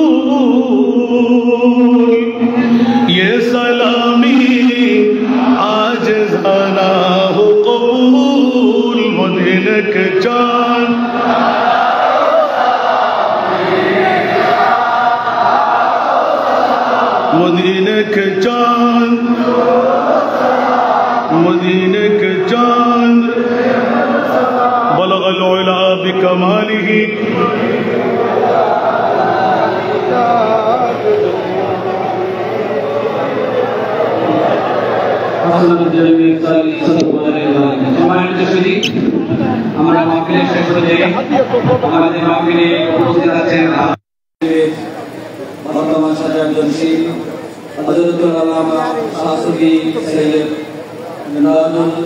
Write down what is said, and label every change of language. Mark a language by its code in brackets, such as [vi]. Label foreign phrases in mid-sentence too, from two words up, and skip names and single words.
[ur] یہ سلامی آج زانا ہو قبول مدینہ کے چاند مدینہ کے چاند مدینہ کے چاند [ar] بلغ العلا بکمالہ [bn] আমরা মাহফিলের শেষ পর্যায়ে আমাদের মাহফিলে উপস্থিত আছেন বর্তমান সাজানশীল হযরতুল আল্লামা শাহসুফি সৈয়দ মিনারুল